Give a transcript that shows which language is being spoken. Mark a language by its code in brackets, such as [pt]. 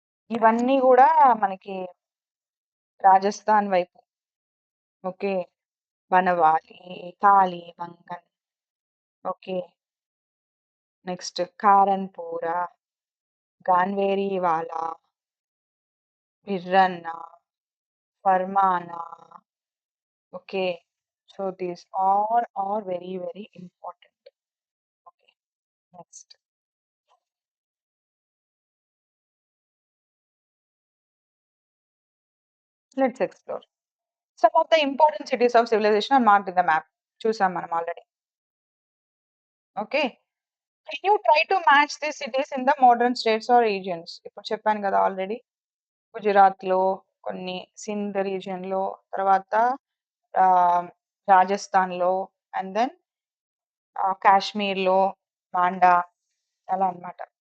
[te] ఇవన్నీ గూడా మనకి రాజస్థాన్ వైపు. Okay. Banawali, Kalibangan. Okay. Next కారన్‌పూర, గాన్వేరీవాలా, బిర్రన్న, ఫర్మానా. [en] Okay. So these all are very, very important. Okay. Next. Let's explore. Some of the important cities of civilization are marked in the map. [te] చూసాం మనం already. [en] Okay. Can you try to match these cities in the modern states or regions? [te] ఇప్పుడు చెప్పాను కదా already. గుజరాత్‌లో కొన్ని, సింధ్ రీజియన్‌లో, తర్వాత రాజస్థాన్‌లో and then కాశ్మీర్‌లో మాండా అలా అన్నమాట.